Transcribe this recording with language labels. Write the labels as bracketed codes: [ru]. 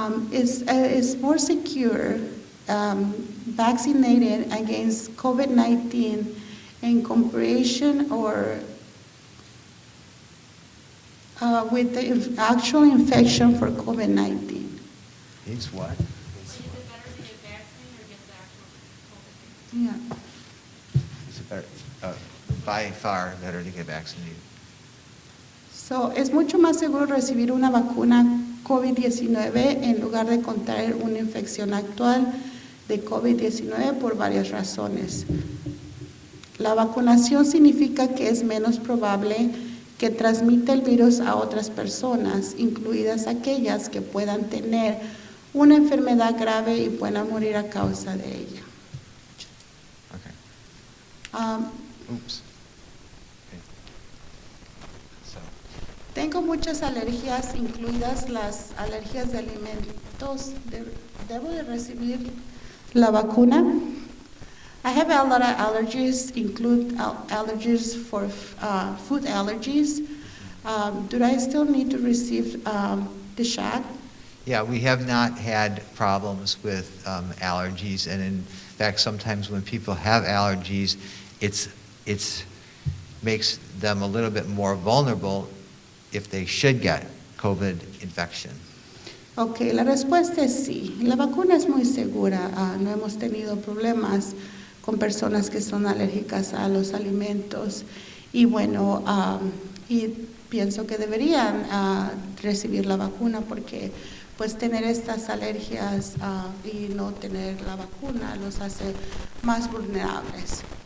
[en] Is more secure vaccinated against COVID-19 in comparison or with the actual infection for COVID-19. It's what? Is it better to get vaccinated or get the actual COVID? Yeah. It's better, by far better to get vaccinated. [es] So, es mucho más seguro recibir una vacuna COVID-19 en lugar de contraer una infección actual de COVID-19 por varias razones. La vacunación significa que es menos probable que transmita el virus a otras personas, incluidas aquellas que puedan tener una enfermedad grave y puedan morir a causa de ella. [en] Okay. Oops. Okay. So, [es] Tengo muchas alergias, incluidas las alergias de alimentos. ¿Debo de recibir la vacuna? [en] I have a lot of allergies, include allergies for food allergies. Do I still need to receive the shot? yeah, we have not had problems with allergies, and in fact, sometimes when people have allergies, it's makes them a little bit more vulnerable if they should get COVID infection. [es] Ok, la respuesta es sí. La vacuna es muy segura. No hemos tenido problemas con personas que son alérgicas a los alimentos. Y bueno, y pienso que deberían recibir la vacuna porque pues tener estas alergias y no tener la vacuna los hace más vulnerables.